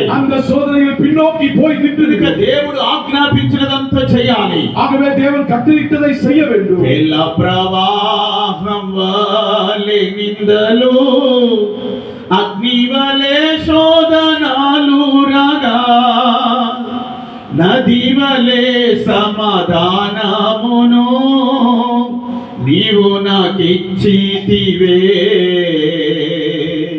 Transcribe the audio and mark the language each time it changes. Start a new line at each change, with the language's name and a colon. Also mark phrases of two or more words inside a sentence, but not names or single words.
Tamil: அந்த சோதனைகள் பின்னோக்கி போய்
Telugu: ఇక
Tamil: நின்று
Telugu: దేవుడు ఆజ్ఞాపించినదంతా చేయాలి.
Tamil: ஆகவே தேவன் கட்டளையிட்டதை செய்ய வேண்டும்.
Telugu: ఎల్ల ప్రవాహం వలె నిందలు, అగ్ని వలె శోధనాలు రాగా, నది వలె సమాధానమును నీవు నాకిచ్చితివే.